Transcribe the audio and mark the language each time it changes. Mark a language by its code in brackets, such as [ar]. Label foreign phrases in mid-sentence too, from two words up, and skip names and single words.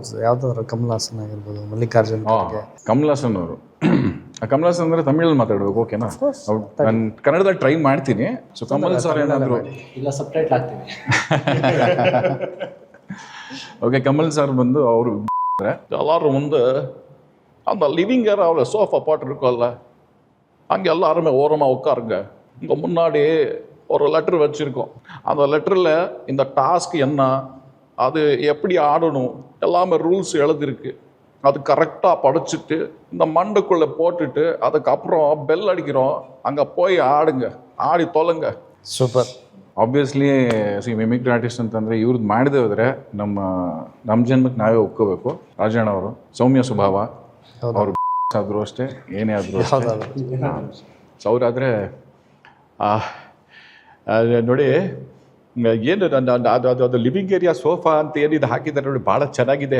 [kn] ಯಾವುದಾದ್ರು ಕಮಲ್ ಹಾಸನ್ ಆಗಿರ್ಬೋದು, ಮಲ್ಲಿಕಾರ್ಜುನ್ ಖರ್ಗೆ. ಕಮಲ್ ಹಾಸನ್ ಅವರು. ಕಮಲ್ ಹಾಸನ್ ಅಂದರೆ ತಮಿಳಲ್ಲಿ ಮಾತಾಡ್ಬೇಕು, ಓಕೆನಾ? ನಾನು ಕನ್ನಡದಲ್ಲಿ ಟ್ರೈ ಮಾಡ್ತೀನಿ. ಸೊ ಕಮಲ್ ಸರ್ ಏನಾದರೂ ಇಲ್ಲ ಸಬ್ಟೈಟ್ಲ್ ಹಾಕ್ತೀನಿ. ಓಕೆ, ಕಮಲ್ ಸರ್ ಬಂದು ಅವರು [ta] எல்லாரும் வந்து அந்த லிவிங் ஏரியாவில் சோஃபா பாட்டு இருக்கும்ல, அங்கே எல்லாருமே ஓரமாக உட்காருங்க. இங்கே முன்னாடி ஒரு லெட்ரு வச்சுருக்கோம். அந்த லெட்டரில் இந்த டாஸ்க் என்ன, அது எப்படி ஆடணும், எல்லாமே ரூல்ஸ் எழுதிருக்கு. அது கரெக்டாக படிச்சுட்டு இந்த மண்டுக்குள்ளே போட்டுட்டு அதுக்கப்புறம் பெல் அடிக்கிறோம், அங்கே போய் ஆடுங்க, ஆடி தொலைங்க. [kn] ಸೂಪರ್. [en] obviously mimicry artist [kn] ಅಂತಂದರೆ ಇವ್ರದ್ದು ಮಾಡದೇ ಹೋದರೆ ನಮ್ಮ ಜನ್ಮಕ್ಕೆ ನಾವೇ ಒಪ್ಕೋಬೇಕು. ರಾಜಣ್ಣ ಅವರು, ಸೌಮ್ಯ ಸ್ವಭಾವ, ಅವರು ಆದರೂ ಅಷ್ಟೇ, ಏನೇ ಆದರೂ ಹೌದೌದು. ಸೊ ಅವರಾದರೆ ನೋಡಿ ಏನು ಅದು [en] living area [kn] ಸೋಫಾ ಅಂತ ಏನಿದೆ ಹಾಕಿದ್ದಾರೆ ನೋಡಿ, ಭಾಳ ಚೆನ್ನಾಗಿದೆ.